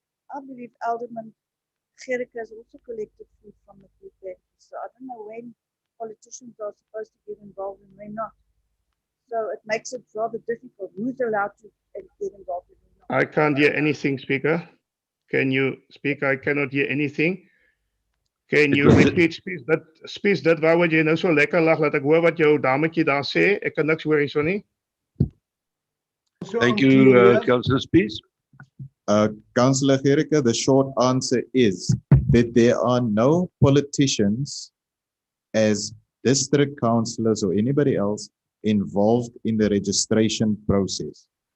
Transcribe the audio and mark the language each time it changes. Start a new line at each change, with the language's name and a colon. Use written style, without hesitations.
English: I believe Alderman Gericke has also collected food from the food bank. So I don't know when politicians are supposed to get involved and when not. So it makes it rather difficult. Who's allowed to get involved and when not? I can't hear anything, Speaker. Can you speak? I cannot hear anything. Can you repeat,
Afrikaans: Spies, dit wou wat jy nou so lekker lag, laat ek hoor wat jou dametjie daar sê. Ek kan niks hoor hierso nie.
English: Thank you, Councillor Spies. Councillor Gericke, the short answer is that there are no politicians as district councillors or anybody else involved in the registration process.